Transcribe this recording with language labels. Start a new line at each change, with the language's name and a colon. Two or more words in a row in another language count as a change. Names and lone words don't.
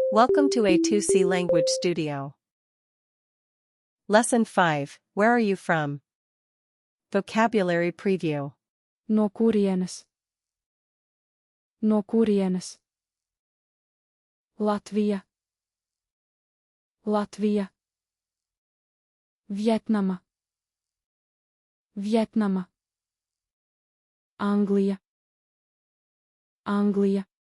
English: Welcome to A2C Language Studio. Lesson 5, Where are you from? Vocabulary Preview.
Latvian: No kurienes? No kurienes? Latvija. Latvija. Vietnama. Vietnama. Anglija. Anglija.